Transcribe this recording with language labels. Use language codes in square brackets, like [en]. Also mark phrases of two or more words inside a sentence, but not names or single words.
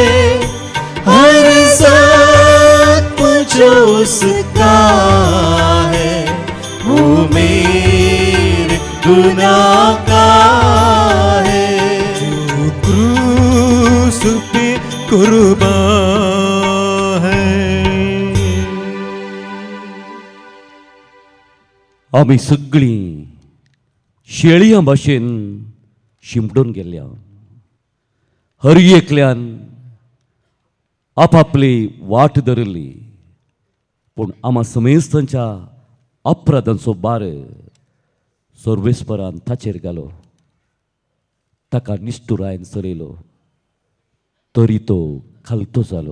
[hi] हर जख्म जो उसका है, वो मेरे गुनाह का है। जो क्रूस पे कुर्बान है। [kok] आमी सगळीं शेळयां भाशेन शिंपडून गेल्ल्या, हर एकल्यान आपापली वाट धरली, पूण आमा समेस्तांच्या अपराधांचो भार सर्वेस्परान ताचेर घालो, ताका निश्ठुरायेन चलयलो, तरी तो खालतो जालो.